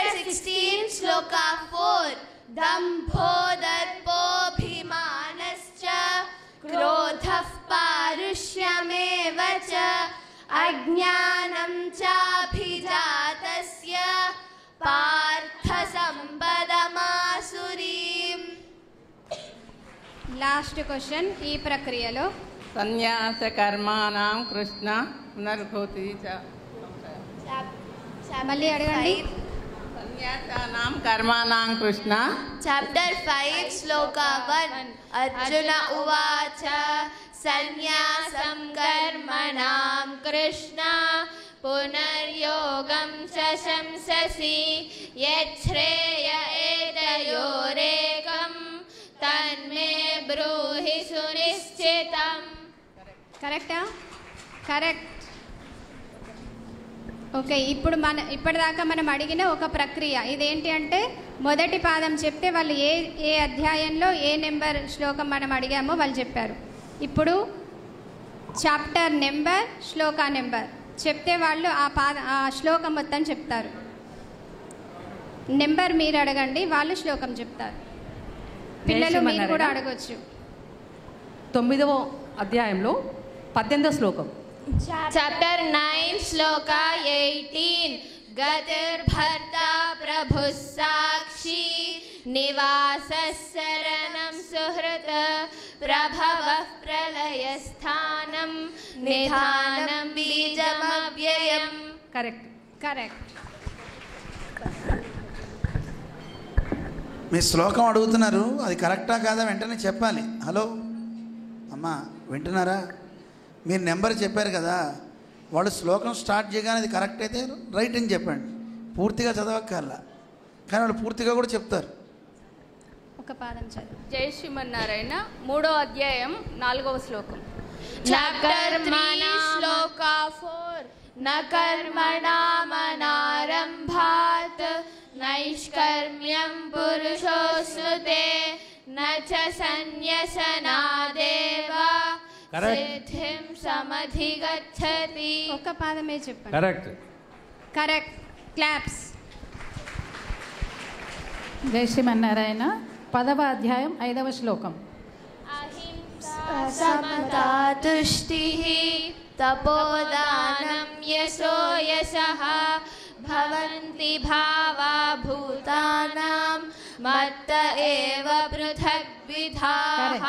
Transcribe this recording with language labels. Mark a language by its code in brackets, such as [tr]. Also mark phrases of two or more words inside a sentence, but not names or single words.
[sa] 16 Shloka 4 Dambho darpobhimanascha krodhah parushyameva cha ajnanam chabhijatasya partha sampadamasurim. [en] last question [te] ఈ ప్రక్రియలో [sa] సన్యాస కర్మాణం కృష్ణ పునర్భూతి [te] మళ్ళీ అడగండి. [sa] సన్యాసానాం కర్మాణం కృష్ణ. Chapter 5 Shloka 1 Arjuna uvacha Sanyasam karmanam Krishna punaryogam shashamsasi yachreya etayorekam tanme bruhi sunischitam. [te] కరెక్టా? కరెక్ట్. ఓకే, ఇప్పటిదాకా మనం అడిగిన ఒక ప్రక్రియ ఇదేంటి అంటే మొదటి పాదం చెప్తే వాళ్ళు ఏ అధ్యాయంలో ఏ నెంబర్ శ్లోకం మనం అడిగామో వాళ్ళు చెప్పారు. ఇప్పుడు [en] chapter number [te] శ్లోక నెంబర్ చెప్తే వాళ్ళు ఆ శ్లోకం మొత్తం చెప్తారు. నెంబర్ మీరు అడగండి, వాళ్ళు శ్లోకం చెప్తారు. పిల్లలు మీరు కూడా అడగొచ్చు. 9వ అధ్యాయంలో 18వ శ్లోకం. [sa] Chapter 9 Shloka 18 Gatir bharta prabhu sakshi nivasas saranam suhrata prabhavah pralayasthanam nidhanam bijamavyayam. [te] కరెక్ట్. కరెక్ట్. మీ శ్లోకం అడుగుతున్నారు, అది కరెక్టా కాదా వెంటనే చెప్పాలి. హలో అమ్మా, వింటున్నారా? మీరు నెంబర్ చెప్పారు కదా, వాళ్ళు శ్లోకం స్టార్ట్ చేయగానే అది కరెక్ట్ అయితే రైట్ అని చెప్పండి. పూర్తిగా చదవక్కర్లా, కానీ వాళ్ళు పూర్తిగా కూడా చెప్తారు. ఒక పాదం చదువు. జై శ్రీమన్నారాయణ 3వ అధ్యాయం 4వ శ్లోకం. [sa] Chapter 3 Shloka 4 Na karmanamanaarambhat naishkarmyam purushosnute na cha sanyasanadeva siddhim samadhigacchati. [te] ఒక పాదమే చెప్పండి. కరెక్ట్. [en] correct. claps. [te] జై శ్రీమన్నారాయణ 10వ అధ్యాయం 5వ శ్లోకం. [sa] సమతా తుష్టిః తపోదానం యశో యశః భవంతి భావా భూతానాం మత్త ఏవ పృథగ్విధాః.